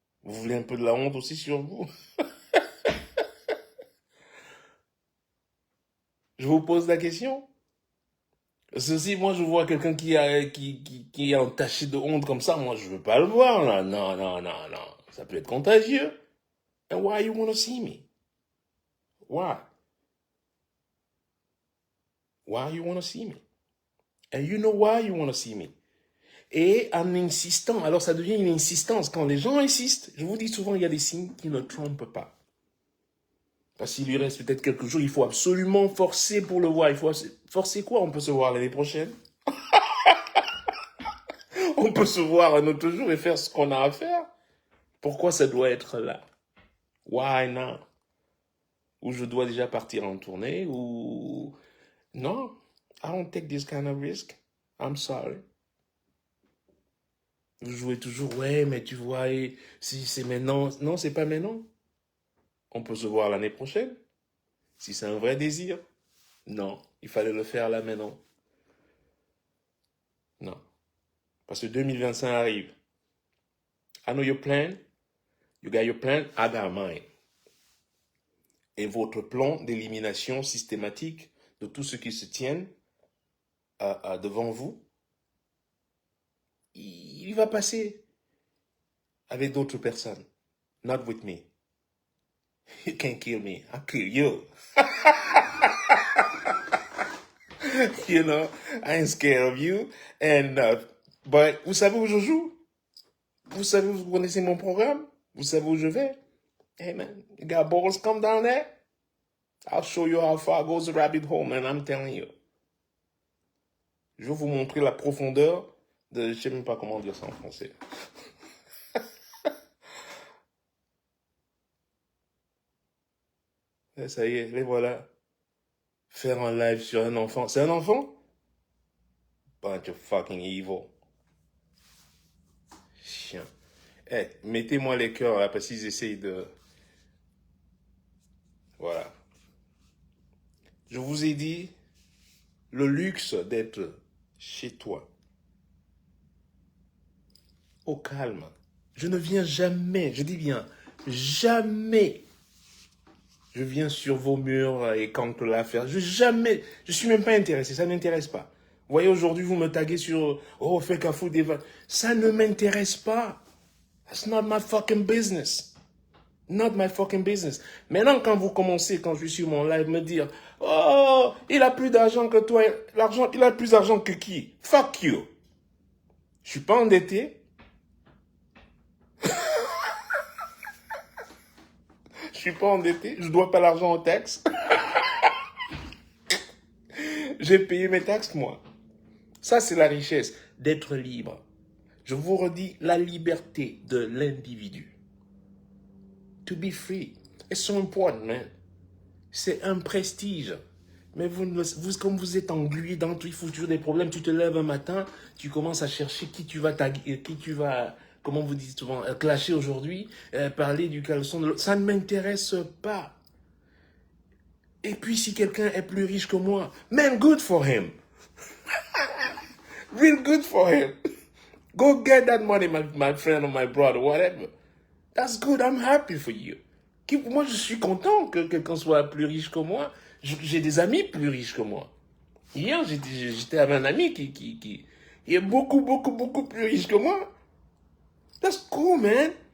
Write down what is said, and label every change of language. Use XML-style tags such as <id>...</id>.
<fr>Vous voulez un peu de la honte aussi sur vous? Je vous pose la question. Ceci, moi, je vois quelqu'un qui est entaché de honte comme ça, moi, je veux pas le voir, là. Non, non, non, non. Ça peut être contagieux.</fr> <en>And why you want to see me? Why? Why you want to see me? And you know why you want to see me?</en> <fr>Et en insistant, alors ça devient une insistance. Quand les gens insistent, je vous dis souvent, il y a des signes qui ne trompent pas. Parce qu'il lui reste peut-être quelques jours, il faut absolument forcer pour le voir. Il faut forcer quoi? On peut se voir l'année prochaine. On peut se voir un autre jour et faire ce qu'on a à faire. Pourquoi ça doit être là?</fr> <en>Why not?</en> <fr>Ou je dois déjà partir en tournée, ou...</fr> <en>Non, I don't take this kind of risk. I'm sorry.</en> <fr>Vous jouez toujours, ouais, mais tu vois, si c'est maintenant. Non, c'est pas maintenant. On peut se voir l'année prochaine. Si c'est un vrai désir. Non, il fallait le faire là maintenant. Non. Parce que 2025 arrive.</fr> <en>I know your plan. You got your plan. I got mine.</en> <fr>et votre plan d'élimination systématique de tout ce qui se tienne devant vous, il va passer avec d'autres personnes.</fr> <en>Not with me. You can't kill me. I'll kill you. You know, I ain't scared of you. And, but</en> <fr>vous savez où je joue? Vous savez, vous connaissez mon programme? Vous savez où je vais?</fr> <en>Hey man, you got balls, come down there. I'll show you how far goes the rabbit hole, man. I'm telling you.</en> <fr>Je vais vous montrer la profondeur de... Je sais même pas comment dire ça en français. Et ça y est, les voilà. Faire un live sur un enfant. C'est un enfant?</fr> <en>Bunch of fucking evil.</en> <fr>Chien. Eh, mettez-moi les cœurs là, parce qu'ils essayent de... Voilà. Je vous ai dit le luxe d'être chez toi. Au calme. Je ne viens jamais, je dis bien, jamais. Je viens sur vos murs et quand l'affaire, jamais, je suis même pas intéressé, ça ne m'intéresse pas. Vous voyez, aujourd'hui, vous me taguez sur, oh, fais qu'à foutre des vannes. Ça ne m'intéresse pas.</fr> <en>That's not my fucking business. Not my fucking business.</en> <fr>Maintenant, quand vous commencez, quand je suis sur mon live, me dire, oh, il a plus d'argent que toi, l'argent, il a plus d'argent que qui?</fr> <en>Fuck you.</en> <fr>Je suis pas endetté. Je suis pas endetté. Je dois pas l'argent aux taxes. J'ai payé mes taxes, moi. Ça, c'est la richesse d'être libre. Je vous redis la liberté de l'individu.</fr> <en>To be free. It's so important, man.</en> <fr>C'est un prestige. Mais comme vous êtes englué dans tout, il faut toujours des problèmes. Tu te lèves un matin, tu commences à chercher qui tu vas taguer, qui tu vas, comment vous dites souvent, clasher aujourd'hui, parler du caleçon de l'autre. Ça ne m'intéresse pas. Et puis si quelqu'un est plus riche que moi,</fr> <en>man, good for him. Real good for him. Go get that money, my friend or my brother, whatever. That's good, I'm happy for you.</en> <fr>Moi, je suis content que quelqu'un soit plus riche que moi. J'ai des amis plus riches que moi. Hier, j'étais avec un ami qui est beaucoup, beaucoup, beaucoup plus riche que moi.</fr> <en>That's cool, man.</en>